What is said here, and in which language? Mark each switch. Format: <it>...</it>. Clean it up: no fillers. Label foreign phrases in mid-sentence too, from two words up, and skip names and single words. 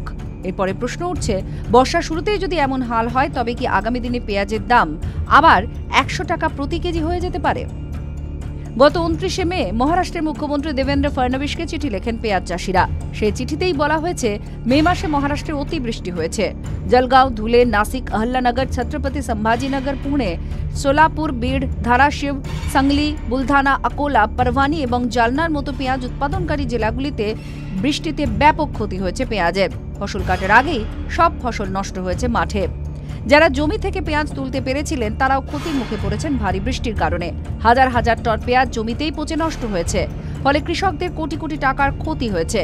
<bn>এরপরে প্রশ্ন উঠছে, বর্ষার শুরুতেই যদি এমন হাল হয় তবে কি আগামী দিনে পেঁয়াজের দাম আবার ১০০ টাকা প্রতি কেজি হয়ে যেতে পারে? গত ২৯শে মে মহারাষ্ট্রের মুখ্যমন্ত্রী দেবেন্দ্র ফডনবিসকে চিঠি লেখেন পেঁয়াজ চাষিরা। সেই চিঠিতেই বলা হয়েছে, মে মাসে মহারাষ্ট্রে অতিবৃষ্টি হয়েছে। জলগাঁও, ধুলে, নাসিক, अहल्लानगर, छत्रपति संभाजीनगर, पुणे, सोलापुर, बीड, धाराशिव, सांगली, बुलढाना, अकोला, परवानी এবং জালনার মতো পেঁয়াজ উৎপাদনকারী জেলাগুলিতে বৃষ্টিতে ব্যাপক ক্ষতি হয়েছে পেঁয়াজের। ফসল কাটার আগেই সব ফসল নষ্ট হয়েছে মাঠে। যারা জমি থেকে পেঁয়াজ তুলতে পেরেছিলেন তারাও ক্ষতির মুখে পড়েছেন ভারী বৃষ্টির কারণে। হাজার হাজার টন পেঁয়াজ জমিতেই পচে নষ্ট হয়েছে। ফলে কৃষকদের কোটি কোটি টাকার ক্ষতি হয়েছে।</bn>